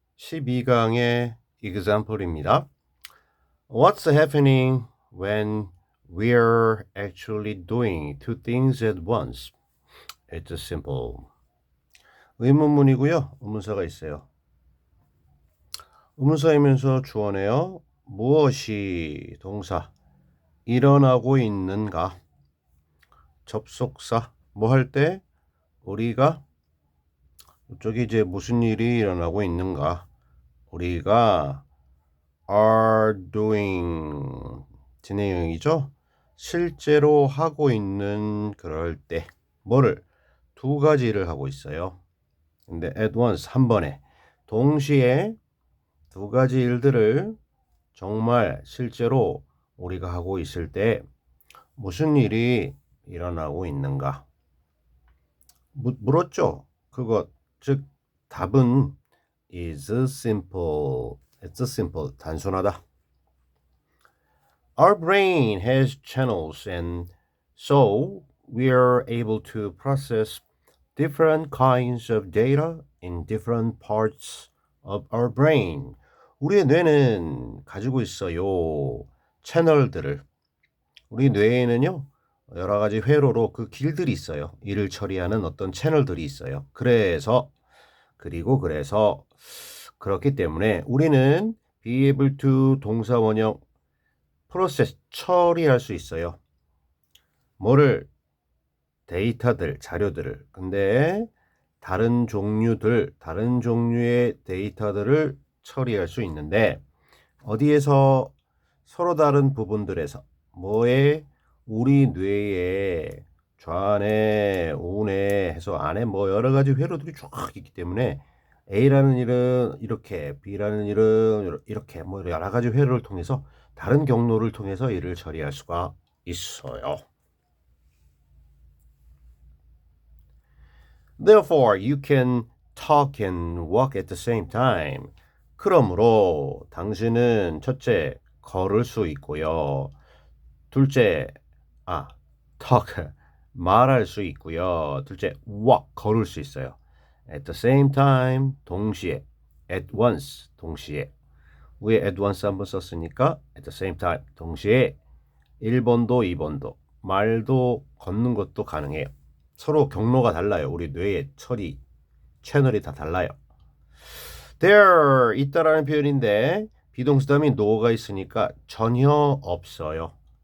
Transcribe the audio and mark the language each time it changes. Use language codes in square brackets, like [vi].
[ko] 12강의 example입니다. [en] What's happening when we're actually doing two things at once? It's simple. [ko] 의문문이고요. 의문사가 있어요. 의문사이면서 주어네요. 무엇이 동사 일어나고 있는가? 접속사 뭐 할 때 우리가 이쪽에 이제 무슨 일이 일어나고 있는가? 우리가 [en] are doing [ko] 진행형이죠. 실제로 하고 있는 그럴 때 뭐를 두 가지를 하고 있어요. 근데 [en] at once [ko] 한 번에 동시에 두 가지 일들을 정말 실제로 우리가 하고 있을 때 무슨 일이 일어나고 있는가? 물었죠. 그것 즉 답은 [en] is simple. It's simple. [ko] 단순하다. [en] Our brain has channels, and so we are able to process different kinds of data in different parts of our brain. [ko] 우리의 뇌는 가지고 있어요. 채널들을. 우리 뇌에는요, 여러 가지 회로로 그 길들이 있어요. 일을 처리하는 어떤 채널들이 있어요. 그래서 그렇기 때문에 우리는 [en] be able to [ko] 동사 원형 프로세스 처리할 수 있어요. 뭐를 데이터들, 자료들을. 근데 다른 종류의 데이터들을 처리할 수 있는데 어디에서 서로 다른 부분들에서 뭐에 우리 뇌에 좌뇌, 우뇌 해서 안에 뭐 여러 가지 회로들이 쫙 있기 때문에 A라는 일은 이렇게, B라는 일은 이렇게 뭐 여러 가지 회로를 통해서 다른 경로를 통해서 일을 처리할 수가 있어요. [en] Therefore, you can talk and walk at the same time. [ko] 그러므로 당신은 첫째, 걸을 수 있고요. 둘째, talk, 말할 수 있고요. 둘째, walk, 걸을 수 있어요. [en] At the same time, [ko] 동시에. [en] At once, [ko] 동시에. 위에 at once 한번 썼으니까 [en] at the same time, [ko] 동시에 1번도 2번도 말도 걷는 것도 가능해요. 서로 경로가 달라요. 우리 뇌의 처리 채널이 다 달라요. There 있다라는 표현인데 비동사다음에 no가 있으니까 전혀 없어요.